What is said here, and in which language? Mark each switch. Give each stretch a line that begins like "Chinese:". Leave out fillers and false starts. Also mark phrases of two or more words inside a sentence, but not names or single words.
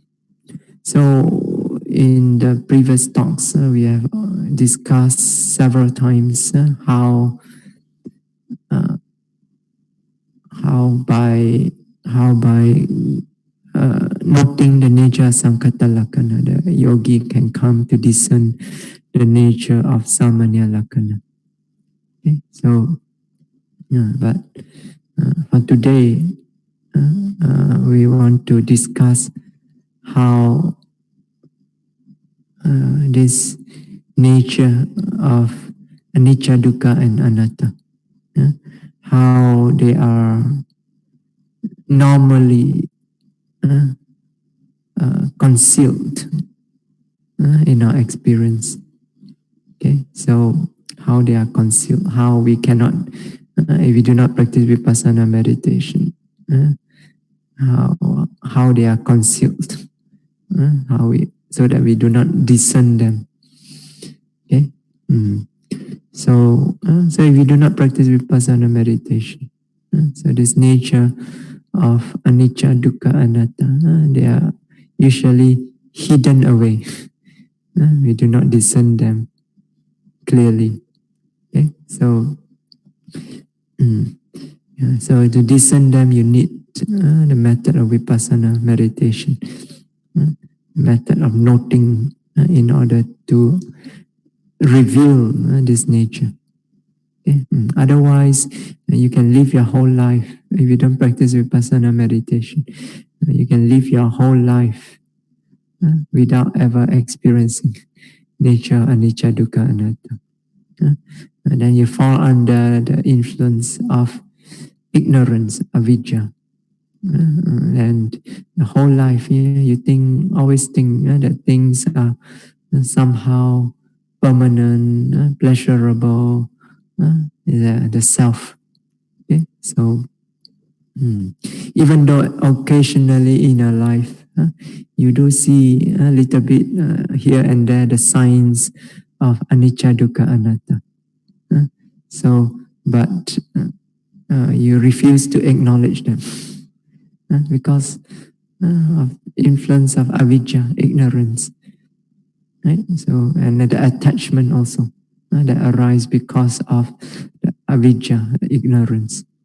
English: So in the previous talks, we have discussed several times uh, how by noting the nature of
Pali: Sankata Lakkhana,
English: the yogi can come to discern the nature of
Pali: Samanya Lakkhana.
English: Okay? So, but for today, we want to discuss how this nature of
Pali: anicca, dukkha,
English: and anatta, how they are normally concealed in our experience. Okay, so how they are concealed, how we cannot, if we do not practice vipassana meditation, how they are concealed, so that we do not discern them. Okay, so if we do not practice vipassana meditation, so this nature of
Pali: anicca, dukkha, anatta,
English: they are usually hidden away. We do not discern them clearly. Okay, so so to discern them, you need the method of vipassana meditation, method of noting in order to reveal this nature. Okay? Otherwise, you can live your whole life. If you don't practice vipassana meditation, you can live your whole life without ever experiencing nature,
Pali: anicca, dukkha, anatta.
English: And then you fall under the influence of ignorance, avidya. And the whole life, you always think that things are somehow permanent, pleasurable, the self. Okay? So even though occasionally in our life, you do see a little bit here and there the signs of
Pali: anicca, dukkha, anatta.
English: So, but you refuse to acknowledge them because of influence of avidya, ignorance, right? So, and the attachment also that arise because of the avidya, the ignorance.